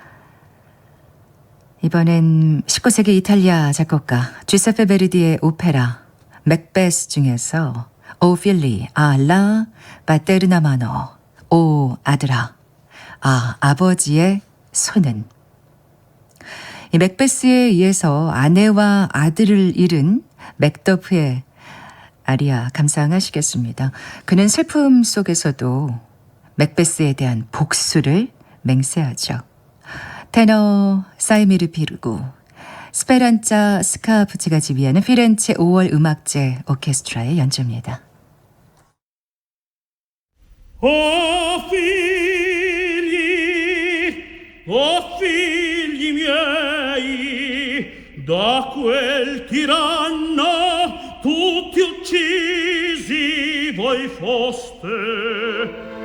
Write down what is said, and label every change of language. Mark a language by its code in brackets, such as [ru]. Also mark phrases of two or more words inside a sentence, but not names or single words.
[ko] 이번엔 19세기 이탈리아 작곡가 주세페 베르디의 오페라 맥베스 중에서 [it] O figli ah la paterna mano [ko] 오 아들아 아버지의 손은 이 맥베스에 의해서 아내와 아들을 잃은 맥더프의 아리아 감상하시겠습니다. 그는 슬픔 속에서도 맥베스에 대한 복수를 맹세하죠. 테너 사이미르 비르고 스페란자 스카프치가 지휘하는 피렌체 5월 음악제 오케스트라의 연주입니다. [it] O figli miei, da quel tiranno tutti uccisi voi foste.